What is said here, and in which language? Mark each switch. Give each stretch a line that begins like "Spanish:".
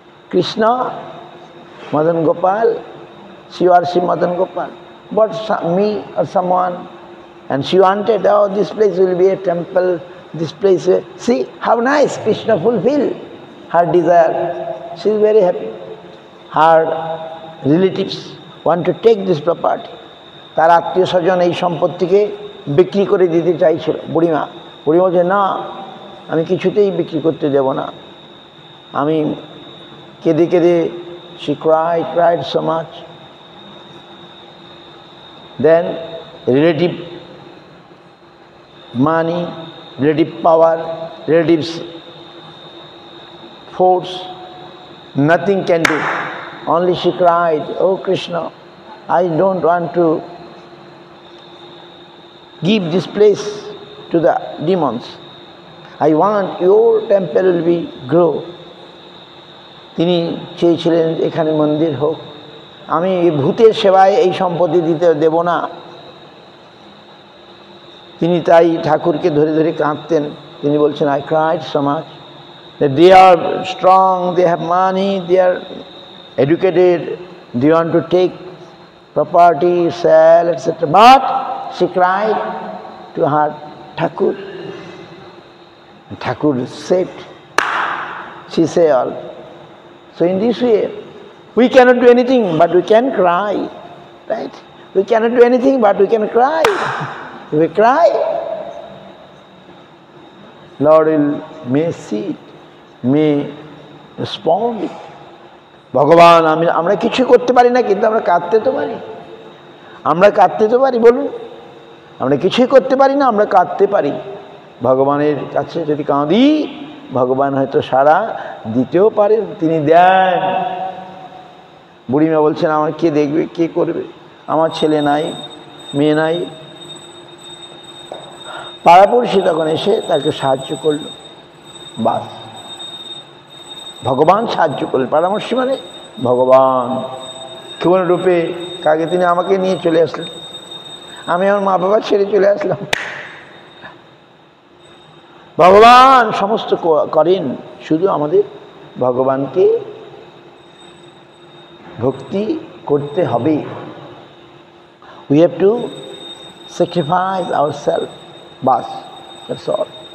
English: Krishna, Madan Gopal, she worship Madan Gopal, but me or someone, and she wanted, oh, this place will be a temple, this place, see how nice, Krishna fulfilled her desire. She is very happy. Her relatives want to take this property.
Bangla: তার আত্মীয় স্বজন এই সম্পত্তিকে বিক্রি করে দিতে চাইছিল বুড়িমা। বুড়িমা বলছে না, আমি কিছুতেই বিক্রি করতে দেব না। আমি কেঁদে কেঁদে,
English: she cried so much. Then relative money, relative power, relatives force, nothing can do. Only she cried, oh Krishna, I don't want to give this place to the demons. I want your temple will be grow.
Bangla: তিনি চেয়েছিলেন এখানে মন্দির হোক, আমি ভূতের সেবায় এই সম্পত্তি দিতে দেব না। তিনি তাই ঠাকুরকে ধরে ধরে কাঁদতেন। তিনি বলছেন,
English: I cried so much that they are strong, they have money, they are educated, they want to take property, sell, etc. But she cried to her Thakur. Thakur saved. She said all. So in this way, we cannot do anything, but we can cry, right? We cannot do anything, but we can cry. If we cry, Lord may see it, may respond it.
Bangla: ভগবান, আমরা কিছু করতে পারি না, কিন্তু আমরা কাঁদতে তো পারি। আমরা কাঁদতে তো পারি, বলুন। আমরা কিছুই করতে পারি না, আমরা কাঁদতে পারি। ভগবানের কাছে যদি কাঁদি, ভগবান হয়তো সাড়া দিতেও পারেন, তিনি দেন। বুড়িমা বলছেন, আমার কে দেখবে, কে করবে, আমার ছেলে নাই, মেয়ে নাই। পাড়াপড়শি তখন এসে তাকে সাহায্য করলো, বাস ভগবান সাহায্য করলেন। পরামর্শ মানে ভগবান কোন রূপে, কাকে তিনি আমাকে নিয়ে চলে আসলেন, আমি আমার মা বাবা ছেড়ে চলে আসলাম। ভগবান সমস্ত করেন, শুধু আমাদের ভগবানকে ভক্তি করতে হবে।
English: We have to sacrifice ourselves, bas, that's all.